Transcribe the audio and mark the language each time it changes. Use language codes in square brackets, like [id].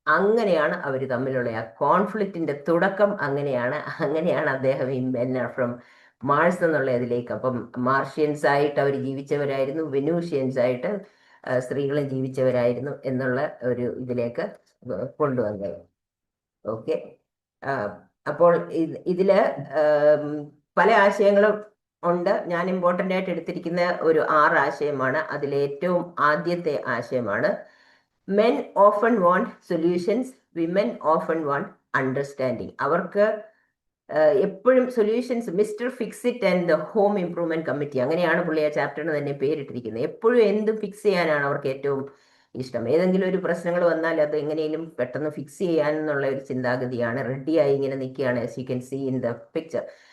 [ml] അങ്ങനെയാണ് അവർ തമ്മിലുള്ള ആ കോൺഫ്ലിക്റ്റിന്റെ തുടക്കം. അങ്ങനെയാണ് അദ്ദേഹം ഈ മെൻ ആർ ഫ്രം മാർസ് എന്നുള്ള ഇതിലേക്ക്, അപ്പം മാർഷ്യൻസ് ആയിട്ട് അവർ ജീവിച്ചവരായിരുന്നു, വെനൂഷ്യൻസ് ആയിട്ട് സ്ത്രീകളും ജീവിച്ചവരായിരുന്നു എന്നുള്ള ഒരു ഇതിലേക്ക് കൊണ്ടുവന്നത്. ഓക്കെ, അപ്പോൾ ഇതില് പല ആശയങ്ങളും ഉണ്ട്. ഞാൻ ഇമ്പോർട്ടൻ്റ് ആയിട്ട് എടുത്തിരിക്കുന്ന ഒരു 6 ആശയമാണ്. അതിലേറ്റവും ആദ്യത്തെ ആശയമാണ് [en] men often want solutions, women often want understanding. [ml] അവർക്ക് എപ്പോഴും solutions, [en] mister fix it and the home improvement committee, [ml] അങ്ങനെയാണ് പുള്ളി ആ ചാപ്റ്ററിന് തന്നെ പേരിട്ടിരിക്കുന്നത്. എപ്പോഴും എന്ത് ഫിക്സ് ചെയ്യാനാണ് അവർക്ക് ഏറ്റവും ഇഷ്ടം. ഏതെങ്കിലും ഒരു പ്രശ്നങ്ങൾ വന്നാൽ അത് എങ്ങനെയും പെട്ടെന്ന് ഫിക്സ് ചെയ്യാനെന്നുള്ള ഒരു ചിന്താഗതിയാണ്. റെഡിയായി ഇങ്ങനെ നിൽക്കുകയാണ്, [en] As you can see in the picture.